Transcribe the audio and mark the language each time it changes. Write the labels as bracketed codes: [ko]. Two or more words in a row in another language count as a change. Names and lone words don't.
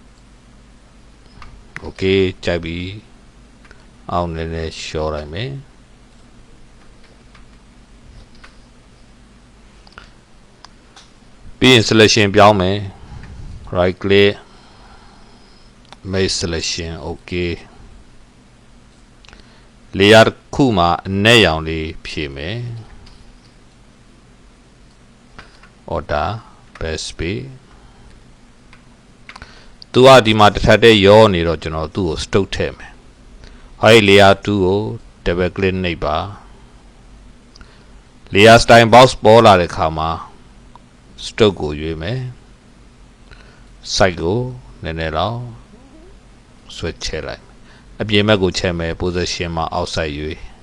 [my] okay ကြိုက်ပြီအောက်နဲ့လည်းလျှော့လိုက်မယ်ပြီးရင် selection ပြောင်းမယ် [en] right click make selection okay [my] layer ခုမှာအနက်ရောင်လေးဖြည့်မယ် [en] order best space [my] သူကဒီမှာတစ်ထပ်တည်းရောနေတော့ကျွန်တော်သူ့ကို stroke ထည့်မယ်ဟို layer 2ကို [en] double click [my] နှိပ်ပါ [en] layer style box [my] ပေါ်လာတဲ့ခါမှာ stroke ကိုရွေးမယ် side ကိုနည်းနည်းတော့ဆွဲချဲလိုက်အပြင်ဘက်ကိုချက်မယ် position မှာ outside ရွေး